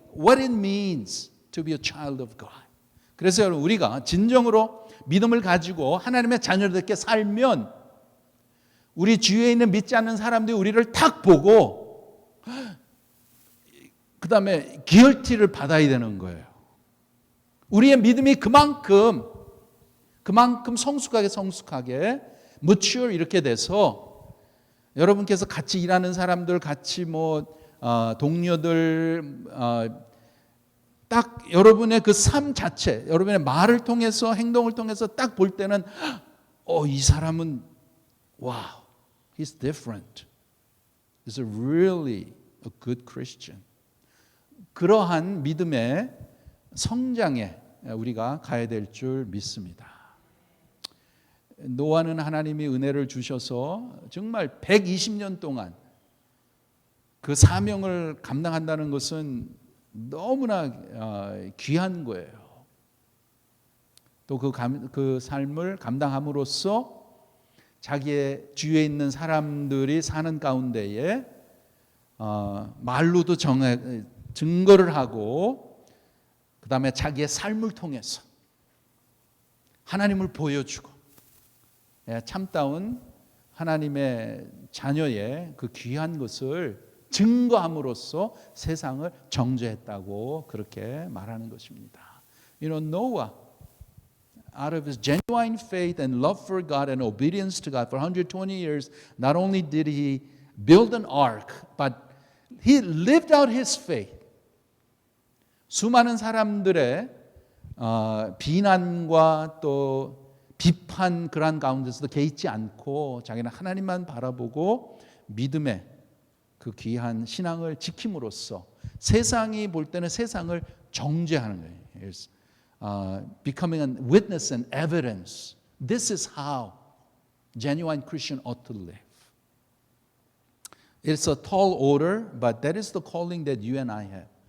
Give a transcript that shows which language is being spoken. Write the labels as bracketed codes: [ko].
[en] what it means to be a child of God. [ko] 그래서 여러분 우리가 진정으로 믿음을 가지고 하나님의 자녀들께 살면 우리 주위에 있는 믿지 않는 사람들이 우리를 딱 보고 그 다음에 기얼티를 받아야 되는 거예요. 우리의 믿음이 그만큼 성숙하게 mature 이렇게 돼서 여러분께서 같이 일하는 사람들, 같이 동료들 딱 여러분의 그 삶 자체, 여러분의 말을 통해서 행동을 통해서 딱 볼 때는 이 사람은 [en] wow, he's different. He's really a good Christian. [ko] 그러한 믿음의 성장에 우리가 가야 될 줄 믿습니다. 노아는 하나님이 은혜를 주셔서 정말 120년 동안 그 사명을 감당한다는 것은 너무나 귀한 거예요. 또 그 삶을 감당함으로써 자기의 주위에 있는 사람들이 사는 가운데에 말로도 증거를 하고 그 다음에 자기의 삶을 통해서 하나님을 보여주고 참다운 하나님의 자녀의 그 귀한 것을 증거함으로써 세상을 정죄했다고 그렇게 말하는 것입니다. [en] Noah, out of his genuine faith and love for God and obedience to God for 120 years, not only did he build an ark, but he lived out his faith. [ko] 수많은 사람들의 비난과 또 비판 그러한 가운데서도 개의치 않고 자기는 하나님만 바라보고 믿음의 그 귀한 신앙을 지킴으로써 세상이 볼 때는 세상을 정죄하는 거예요. [en] Becoming a witness and evidence. This is how genuine Christian ought to live. It's a tall order, but that is the calling that you and I have.